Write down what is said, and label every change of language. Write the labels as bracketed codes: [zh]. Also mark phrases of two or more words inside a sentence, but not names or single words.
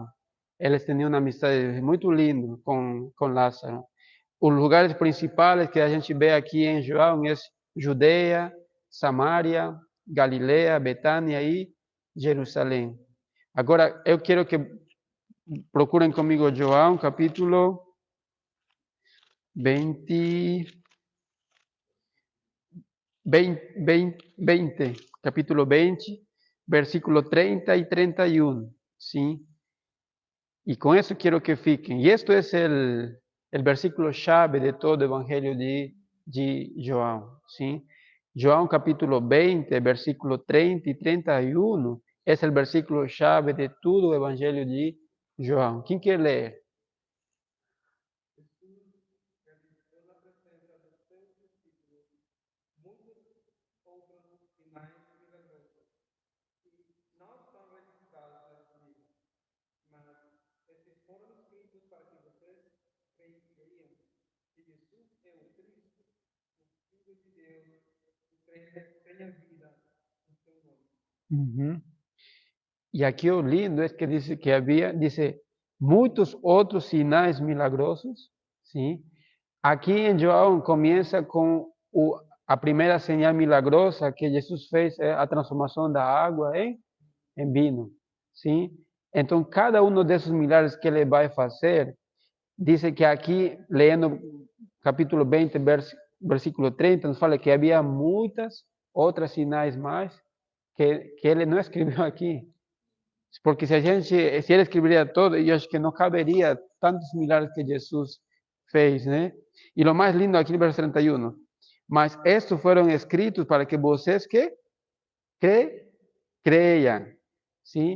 [pt] Eles tinham uma amizade muito linda com Lázaro. Os lugares principais que a gente vê aqui em João é Judeia, Samaria, Galileia, Betânia e Jerusalém. Agora, eu quero que procurem comigo João, [es] capítulo 20, capítulo 20, versículo 30 y 31, ¿sí? Y con eso quiero que fiquen. Y esto es el versículo chave de todo el evangelio de João, ¿sí? João capítulo 20, versículo 30 y 31, es el versículo chave de todo el evangelio de João. ¿Quién quiere leer? [pt] Realizou na presença dos seus discípulos muitos outros sinais milagrosos que não estão registrados nesse livro, mas esses foram escritos para que vocês creiam que Jesus é o Cristo, o Filho de Deus, e tenha vida no seu nome. [es] Y aquí lo lindo es que dice que había, dice, muchos otros [pt] sinais milagrosos, [es] ¿sí? Aquí en João comienza con a primera señal milagrosa que Jesús fez, a transformación de agua en vino, ¿sí? Entonces, cada uno de esos milagres que [pt] ele vai fazer, [es] dice que aquí, leyendo capítulo 20, versículo 30, nos fala que había muchas otras sinais más [pt] que ele não escreveu aqui. Porque se ele escreveria todo, eu acho que não caberia tantos milagres que Jesus fez, né? E o mais lindo aqui no verso 31. Mas estes foram escritos para que vocês creiam, sim?